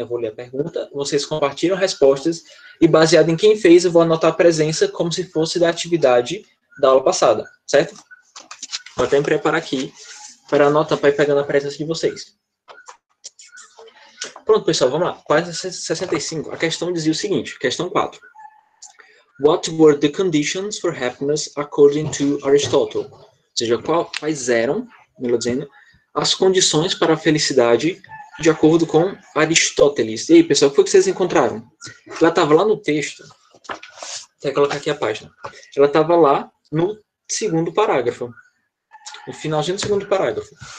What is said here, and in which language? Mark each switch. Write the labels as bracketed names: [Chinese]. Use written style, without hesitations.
[Portuguese] Eu vou ler a pergunta, vocês compartilham respostas e baseado em quem fez, eu vou anotar a presença como se fosse da atividade da aula passada, certo? Vou até me preparar aqui para anotar, para ir pegando a presença de vocês. Pronto, pessoal, vamos lá. Página 65, a questão dizia o seguinte, questão 4. [English] What were the conditions for happiness according to Aristotle? [Portuguese] Ou seja, quais eram, melhor dizendo, as condições para a felicidade de acordo com Aristóteles. E aí, pessoal, o que foi que vocês encontraram? Ela estava lá no texto, vou colocar aqui a página. Ela estava lá no segundo parágrafo. No finalzinho do segundo parágrafo.